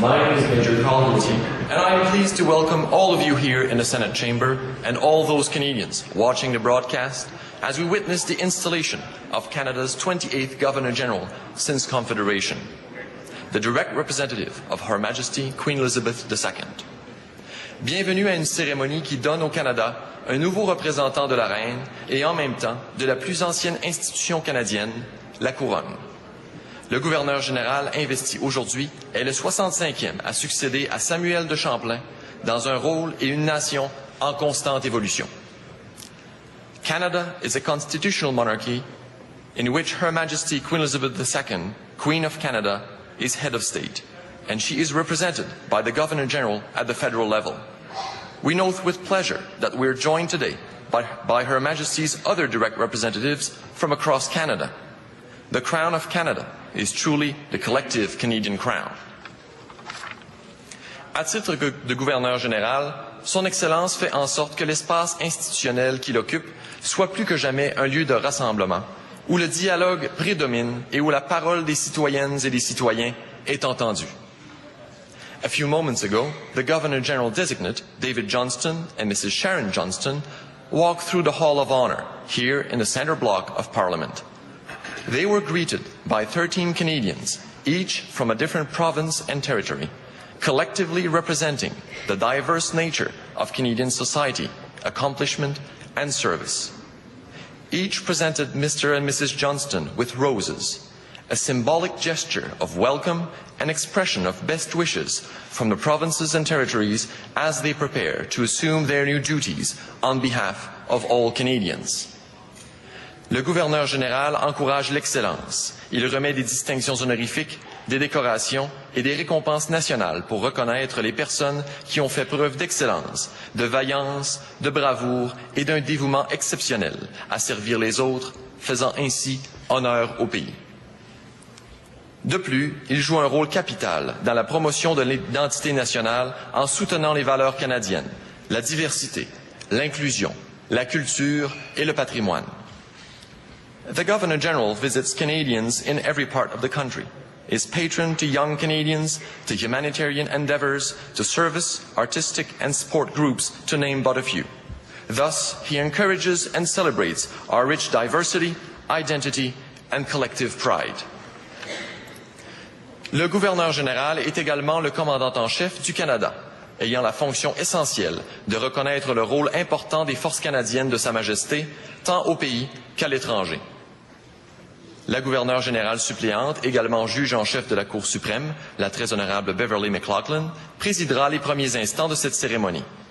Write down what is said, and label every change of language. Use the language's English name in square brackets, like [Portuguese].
[English] My name is Major Colin, and I am pleased to welcome all of you here in the Senate chamber and all those Canadians watching the broadcast as we witness the installation of Canada's 28th Governor-General since Confederation, the direct representative of Her Majesty Queen Elizabeth II. [French] Bienvenue à une cérémonie qui donne au Canada un nouveau représentant de la Reine et en même temps de la plus ancienne institution canadienne, la Couronne. Le gouverneur général investi aujourd'hui est le 65e à succéder à Samuel de Champlain dans un rôle et une nation en constante évolution. [English] Canada is a constitutional monarchy in which Her Majesty Queen Elizabeth II, Queen of Canada, is head of state, and she is represented by the Governor-General at the federal level. We note with pleasure that we are joined today by Her Majesty's other direct representatives from across Canada. The Crown of Canada is truly the collective Canadian crown. [French] À titre de gouverneur général, Son Excellence fait en sorte que l'espace institutionnel qu'il occupe soit plus que jamais un lieu de rassemblement, où le dialogue prédomine et où la parole des citoyennes et des citoyens est entendue. [English] A few moments ago, the Governor-General designate, David Johnston and Mrs. Sharon Johnston, walked through the Hall of Honour here in the centre block of Parliament. They were greeted by 13 Canadians, each from a different province and territory, collectively representing the diverse nature of Canadian society, accomplishment and service. Each presented Mr. and Mrs. Johnston with roses, a symbolic gesture of welcome and expression of best wishes from the provinces and territories as they prepare to assume their new duties on behalf of all Canadians. [French] Le gouverneur général encourage l'excellence. Il remet des distinctions honorifiques, des décorations et des récompenses nationales pour reconnaître les personnes qui ont fait preuve d'excellence, de vaillance, de bravoure et d'un dévouement exceptionnel à servir les autres, faisant ainsi honneur au pays. De plus, il joue un rôle capital dans la promotion de l'identité nationale en soutenant les valeurs canadiennes, la diversité, l'inclusion, la culture et le patrimoine. [English] The Governor-General visits Canadians in every part of the country, is patron to young Canadians, to humanitarian endeavours, to service, artistic and sport groups, to name but a few. Thus, he encourages and celebrates our rich diversity, identity and collective pride. [French] Le gouverneur général est également le commandant en chef du Canada, ayant la fonction essentielle de reconnaître le rôle important des forces canadiennes de Sa Majesté, tant au pays qu'à l'étranger. La gouverneure générale suppléante, également juge en chef de la Cour suprême, la très honorable Beverly McLaughlin, présidera les premiers instants de cette cérémonie.